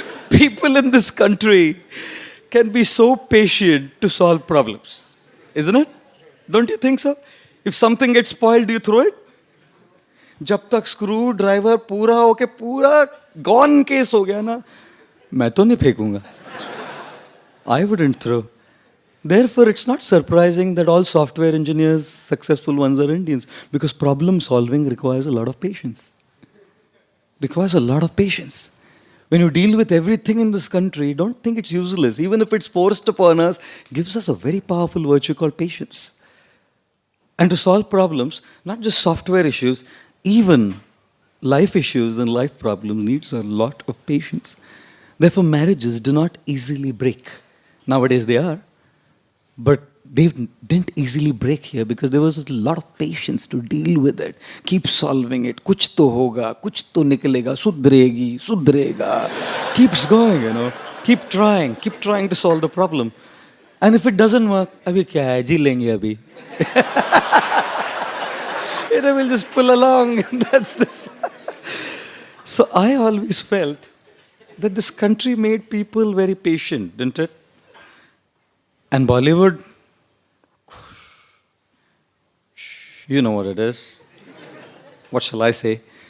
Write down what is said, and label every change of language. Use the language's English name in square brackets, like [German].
[English] People in this country can be so patient to solve problems. Isn't it? Don't you think so? If something gets spoiled, do you throw it? [Hindi] जब तक screw driver पूरा होके पूरा gone case हो गया ना, मैं तो नहीं फेंकूंगा. [English] I wouldn't throw. Therefore, it's not surprising that all software engineers, successful ones, are Indians, because problem solving requires a lot of patience. Requires a lot of patience. When you deal with everything in this country, don't think it's useless. Even if it's forced upon us, it gives us a very powerful virtue called patience. And to solve problems, not just software issues, even life issues and life problems needs a lot of patience. Therefore, marriages do not easily break. Nowadays they are, but they didn't easily break here because there was a lot of patience to deal with it. Keep solving it. [Hindi] कुछ तो होगा, कुछ तो निकलेगा, सुधरेगी, सुधरेगा. [English] Keeps going, you know. Keep trying to solve the problem. And if it doesn't work, [Hindi] अभी क्या है, जी लेंगे अभी. [English] You know, we'll just pull along. That's this. So I always felt that this country made people very patient, didn't it? And Bollywood, you know what it is. What shall I say?